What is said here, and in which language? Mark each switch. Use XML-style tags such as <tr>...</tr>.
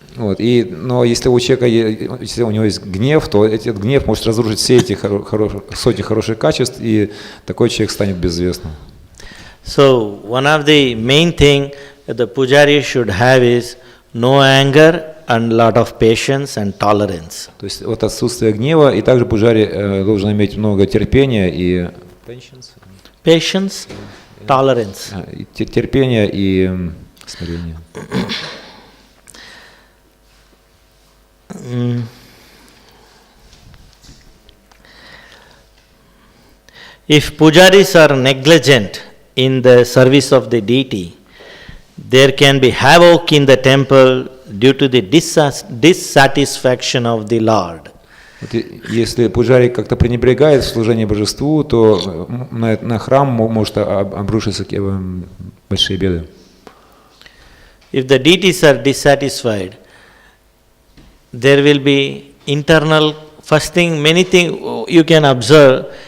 <ru>Вот, но если у человека, если у него есть гнев, то этот гнев может разрушить все эти сотни хороших качеств, и такой человек станет безвестным.</ru> <en>So, one of the main thing that the pujari should have is no anger and lot of patience and tolerance.</en> <ru>То есть вот отсутствие гнева, и также пуджари должен иметь много терпения и</ru> <en>patience, tolerance.</en> <ru>Терпение и смирение.</ru> <en>If pujaris are negligent in the service of the deity, there can be havoc in the temple due to the dissatisfaction of the Lord.</en> <ru>Если пуджари как-то пренебрегает в служении божеству, то на храм может обрушиться большие беды.</ru> <en>If the deities are dissatisfied, there will be internal, first thing, many things you can observe.</en>